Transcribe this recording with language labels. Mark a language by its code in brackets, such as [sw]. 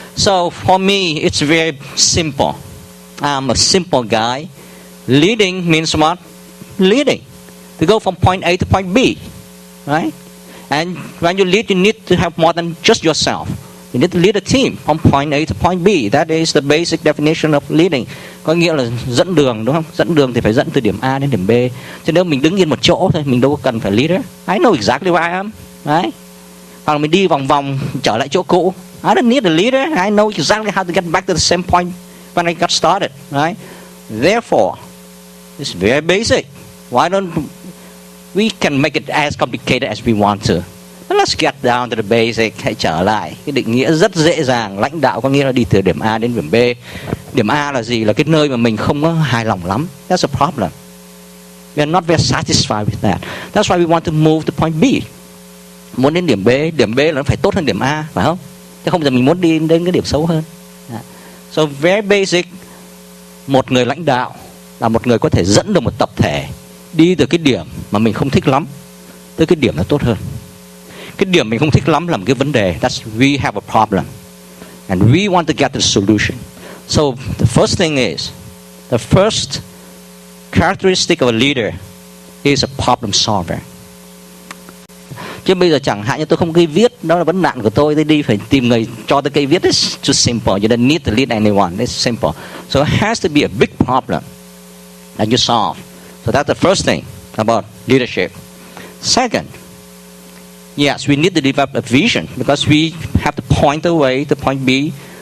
[en] So for me, it's very simple. I'm a simple guy. Leading means what? Leading. To go from point A to point B, right? And when you lead, you need to have more than just yourself. You need to lead a team from point A to point B. That is the basic definition of leading. [vi] Có nghĩa là dẫn đường, đúng không? Dẫn đường thì phải dẫn từ điểm A đến điểm B. Chứ nếu mình đứng yên một chỗ thôi, mình đâu có cần phải leader. [en] I know exactly where I am, right? [vi] Hoặc là mình đi vòng vòng trở lại chỗ cũ. [en] I don't need a leader. I know exactly how to get back to the same point when I got started, right? Therefore, it's very basic. Why don't we can make it as complicated as we want to? Let's get down to the basic. [vi] Hãy trở lại cái định nghĩa rất dễ dàng. Lãnh đạo có nghĩa là đi từ điểm A đến điểm B. Điểm A là gì? Là cái nơi mà mình không có hài lòng lắm. [en] That's a problem. We are not very satisfied with that. That's why we want to move to point B. [vi] Muốn đến điểm B là nó phải tốt hơn điểm A, phải không? Chứ không giờ mình muốn đi đến cái điểm xấu hơn. [en] So very basic. [vi] Một người lãnh đạo là một người có thể dẫn được một tập thể đi từ cái điểm mà mình không thích lắm tới cái điểm là tốt hơn. Cái điểm mình không thích lắm là một cái vấn đề. [en] That's we have a problem. And we want to get the solution. So the first thing is, the first characteristic of a leader is a problem solver. [vi] Chứ bây giờ chẳng hạn như tôi không cây viết, đó là vấn nạn của tôi đi phải tìm người cho tôi cây viết. [en] It's too simple. You don't need to lead anyone. It's simple. So it has to be a big problem that you solve. So that's the first thing about leadership. Second, yes, we need to develop a vision because we have to point the way to point B.